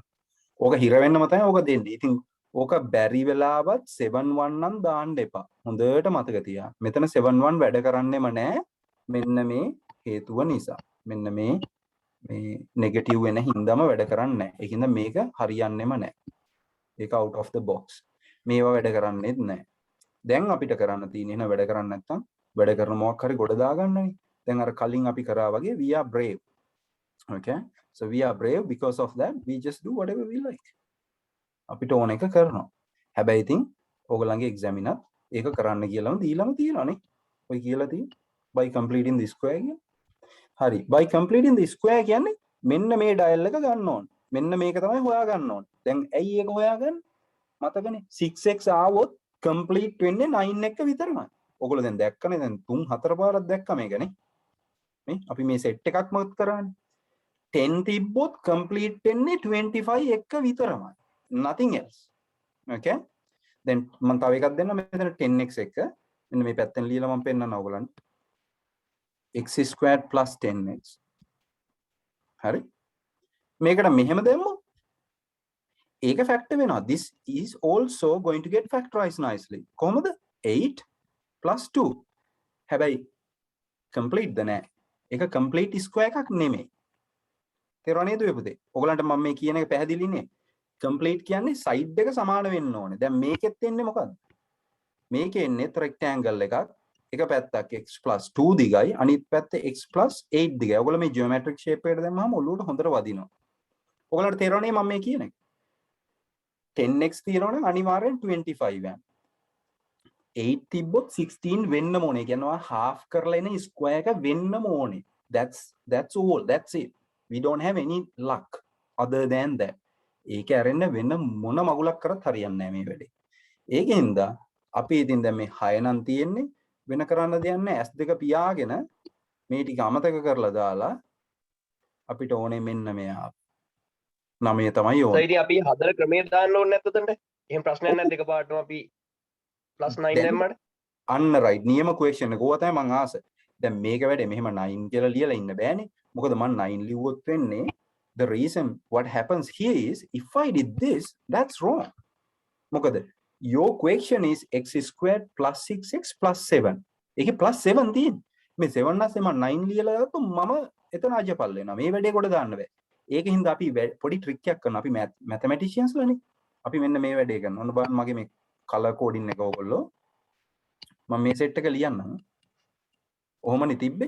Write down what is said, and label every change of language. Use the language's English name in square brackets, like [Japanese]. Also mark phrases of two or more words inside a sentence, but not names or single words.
[Sinhala] ඕක හිර වෙන්නම තමයි ඕක දෙන්නේ. ඉතින් ඕක බැරි වෙලාවත් 7 1 නම් දාන්න එපා. හොඳට මතක තියා. මෙතන 7 1 වැඩ කරන්නෙම නැහැ. මෙන්න මේ හේතුව නිසා. මෙන්න මේ නෙගටිව් වෙන හින්දාම වැඩ කරන්නේ නැහැ. ඒකින්ද මේක හරියන්නේම නැහැ. ඒක [English] out of the box. [Sinhala] මේවා වැඩ කරන්නේත් නැහැ. දැන් අපිට කරන්න තියෙන්නේ එහෙනම් වැඩ කරන්නේ නැත්නම් වැඩ කරන මොකක් හරි ගොඩ දාගන්නනේ. දැන් අර කලින් අපි කරා වගේ [English] we are brave. [Sinhala] Okay? [English] So we are brave because of that we just do whatever we like. [Sinhala] අපිට ඕන එක කරනවා. හැබැයි ඉතින් ඕගලන්ගේ examiner ඒක කරන්න කියලාම දීලාම තියෙනවානේ. ඔය කියලා තියෙන්නේ [English] by completing the square [Sinhala] කියන්නේ. හරි. [English] by completing the square [Sinhala] කියන්නේ මෙන්න මේ ඩයල් එක ගන්න ඕන. මෙන්න මේක තමයි හොයා ගන්න ඕන. දැන් ඇයි ඒක හොයාගන්නේ? මතකනේ 6x ආවොත් complete වෙන්නේ 9 එක විතරමයි. ඔයගොල්ලෝ දැන් දැක්කනේ දැන් 3 4 පාරක් දැක්ක මේකනේ. මේ අපි මේ සෙට් එකක්ම කරානේ. 10 තිබ්බොත් complete වෙන්නේ 25 එක විතරමයි. [English] nothing else. [Sinhala] Okay? දැන් මම තව එකක් දෙන්නම් මෙතන 10x එක. මෙන්න මේ පැත්තෙන් ලියලා මම පෙන්නන්න ඕගලන්ට. x² + 10x. හරි? මේකට මෙහෙම දැම්මොත් ඒක ෆැක්ටර් වෙනවා. [English] this is also going to get factorized nicely. [Sinhala] කොහොමද? 8 + 2. හැබැයි complete ද නෑ. ඒක [English] complete square [Sinhala] එකක් නෙමෙයි. තේරුණා නේද පුතේ? ඔයගලන්ට මම මේ කියන එක පැහැදිලිනේ. complete කියන්නේ side එක සමාන වෙන්න ඕනේ. දැන් මේකෙත් එන්නේ මොකද්ද? මේකේ එන්නේ rectangle එකක්. එක පැත්තක් x + 2 දිගයි අනිත් පැත්ත x + 8 දිගයි. ඔයගොල්ලෝ මේ [English] geometric shape [Sinhala] එකට දැම්මම ඔළුවට හොඳට වදිනවා. ඔයගලන්ට තේරෙන්නේ මම මේ කියන එක? 10x තියනවා නම් අනිවාර්යෙන් 25 යන්න. 8 තිබ්බොත් 16 වෙන්නම ඕනේ. කියනවා half කරලා එන square එක වෙන්නම ඕනේ. [English] That's all. That's it. We don't have any luck other than that. [Sinhala] ඒක ඇරෙන්න වෙන මොන මගුලක් කරත් හරියන්නේ නැහැ මේ වැඩේ. ඒකෙන්ද අපි ඉතින් දැන් මේ 6 නම් තියෙන්නේ වෙන කරන්න දෙයක් නැහැ. S2 පියාගෙන මේ ටික අමතක කරලා දාලා අපිට ඕනේ මෙන්න මෙයා 9 තමයි ඕනේ. ඉතින් අපි හදලා ක්‍රමයේ දාන්න ඕනේ නැත්ද උතන්ට? එහෙම ප්‍රශ්නයක් නැද්ද එකපාරටම අපි +9 [English] Then- [Sinhala] දැම්මට අන්න right නියම question එක. ඕවා තමයි මං ආස. දැන් මේක වැඩේ මෙහෙම 9 කියලා ලියලා ඉන්න බෑනේ. මොකද මං 9 ලිව්වොත් වෙන්නේ [English] the reason what happens here is if I did this that's wrong. [Sinhala] මොකද [English] your question is x squared plus 6x plus 7. [Sinhala] ඒකේ plus 7 තියෙන්නේ. මේ 7 නැස්සේ මම 9 ලියලා ගත්තොත් මම එතන අජපල් වෙනවා. මේ වැඩේ කොට දාන්න බෑ. ඒකින්ද අපි පොඩි ට්‍රික් එකක් කරනවා. අපි mathematicians ලනේ. අපි මෙන්න මේ වැඩේ කරනවා. ඔන්න බලන්න මගේ මේ [English] color coding [Sinhala] එක ඕගොල්ලෝ. මම මේ set එක ලියන්නම්. ඔහොමනේ තිබ්බේ.